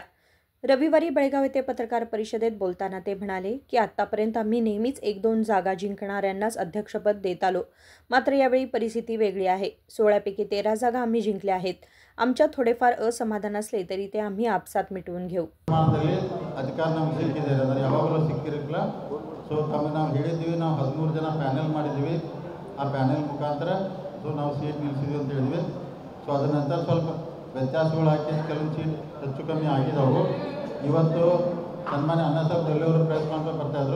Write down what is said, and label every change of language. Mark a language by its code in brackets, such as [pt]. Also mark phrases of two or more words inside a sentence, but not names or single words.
[mr] रविवारी बेळगाव येथे पत्रकार परिषदेत बोलताना ते म्हणाले की आतापर्यंत आम्ही नेहमीच 1-2 जागा जिंकणाऱ्यांनाच अध्यक्षपद देत आलो. मात्र यावेळी परिस्थिती वेगळी आहे. 16 पैकी 13 जागा आम्ही जिंकल्या आहेत. आमच्यात थोडेफार असमाधान असले तरी ते आम्ही आपसात मिटवून घेऊ. [kn] ಅಧಿಕಾರ ನಮಗೆ ಸಿಕ್ಕಿದೆ ಅಂದರೆ ಯಾವಾಗಲೂ ಸಿಕ್ಕಿರಲಿಲ್ಲ. ಸೊ ತಮಗೆ ನಾವು ಹೇಳಿದ್ದೀವಿ, ನಾವು 13 ಜನ ಪ್ಯಾನೆಲ್ ಮಾಡಿದ್ದೀವಿ. ಆ ಪ್ಯಾನೆಲ್ ಮುಖಾಂತರ ನಾವು ಸೀಟ್ ನಿಲ್ಲಿಸಿದ್ವಿ ಅಂತ ಹೇಳಿದ್ವಿ. ಸೊ ಅದರ ನಂತರ ಸ್ವಲ್ಪ ವ್ಯತ್ಯಾಸಗಳು ಹಾಕಿ ಕೆಲವೊಂದು ಸೀಟ್ ಹೆಚ್ಚು ಕಮ್ಮಿ ಆಗಿದ್ದವು. ಇವತ್ತು ಸನ್ಮಾನ್ಯ ಅಣ್ಣಾಸಾಹೇಬ್ ಜೊಲ್ಲೆ ಅವರು [en] press conference [kn] ಬರ್ತಾಯಿದ್ರು.